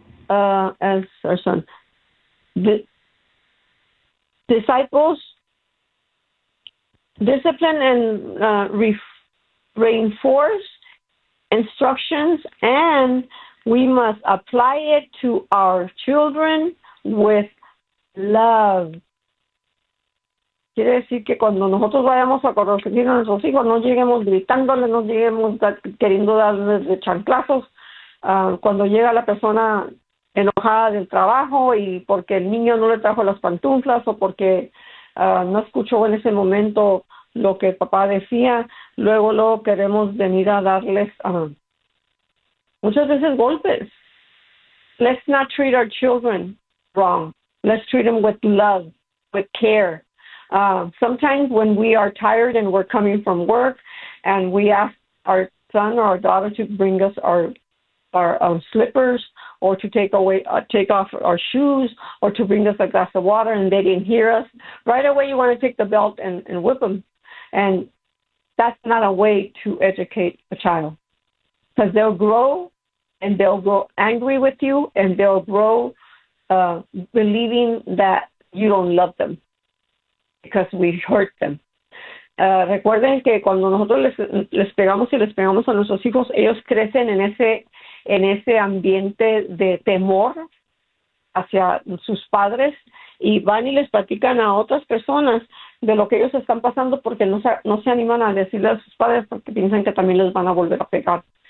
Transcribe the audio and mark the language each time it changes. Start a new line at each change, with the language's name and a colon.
English: as our son, the disciples discipline and reinforce instructions, and we must apply it to our children with love.
Spanish: Quiere decir que cuando nosotros vayamos a corregir a nuestros hijos, no lleguemos gritándoles, no lleguemos queriendo darles de chanclazos. Cuando llega la persona enojada del trabajo y porque el niño no le trajo las pantuflas o porque no escuchó en ese momento lo que el papá decía, luego lo queremos venir a darles muchas veces golpes.
English: let's not treat our children wrong. Let's treat them with love, with care. Sometimes when we are tired and we're coming from work and we ask our son or our daughter to bring us our slippers or to take off our shoes or to bring us a glass of water and they didn't hear us, right away you want to take the belt and whip them. And that's not a way to educate a child, because they'll grow and they'll grow angry with you and they'll grow believing that you don't love them because we hurt them.
Spanish: Recuerden que cuando nosotros les pegamos a nuestros hijos, ellos crecen en ese ambiente de temor hacia sus padres y van y les platican a otras personas de lo que ellos están pasando porque no se animan a decirle a sus padres porque piensan que también les van a volver a pegar.